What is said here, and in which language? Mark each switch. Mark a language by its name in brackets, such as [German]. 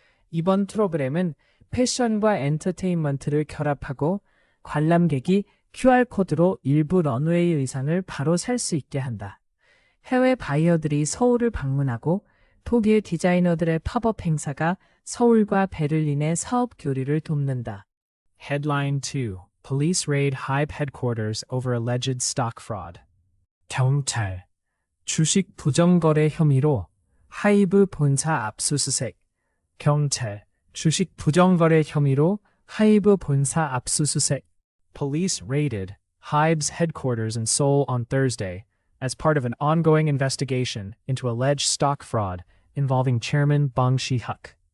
[Korean] 이번 프로그램은 패션과 엔터테인먼트를 결합하고 관람객이 QR코드로 일부 런웨이 의상을 바로 살 수 있게 한다. 해외 바이어들이 서울을 방문하고 독일 디자이너들의 팝업 행사가 서울과 베를린의 사업 교류를 돕는다. [English] Headline 2. Police raid Hybe headquarters over alleged stock fraud. [Korean] 경찰. 주식 부정거래 혐의로 하이브 본사 압수수색. 경찰. 주식 부정거래 혐의로 하이브 본사 압수수색. [English] Police raided Hybe's headquarters in Seoul on Thursday as part of an ongoing investigation into alleged stock fraud involving Chairman Bong Si-hyuk.